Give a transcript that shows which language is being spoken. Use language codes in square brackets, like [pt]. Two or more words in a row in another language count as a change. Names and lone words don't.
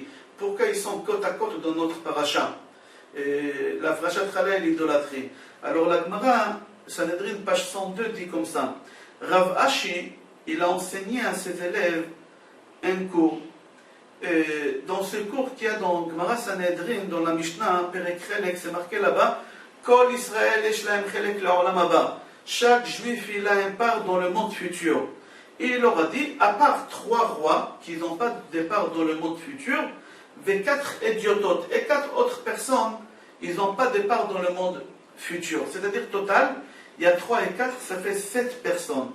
[fr] Pourquoi ils sont côte à côte dans notre paracha? L'Afrashat Chala et l'idolâtrie. Alors la Gemara, Sanhedrin, page 102, dit comme ça. Rav Ashi, il a enseigné à ses élèves un cours. Dans ce cours qu'il y a dans Gemara Sanhedrin, dans la Mishnah, Perek Chelek, c'est marqué là-bas, [he] כל ישראל יש להם חלק לעולם הבא. [fr] Chaque juif, il a un part dans le monde futur. Et il leur a dit, à part 3 rois qui n'ont pas de part dans le monde futur, et 4 idiototes, et 4 autres personnes, ils n'ont pas de part dans le monde futur. C'est-à-dire, total, il y a 3 et 4, ça fait 7 personnes.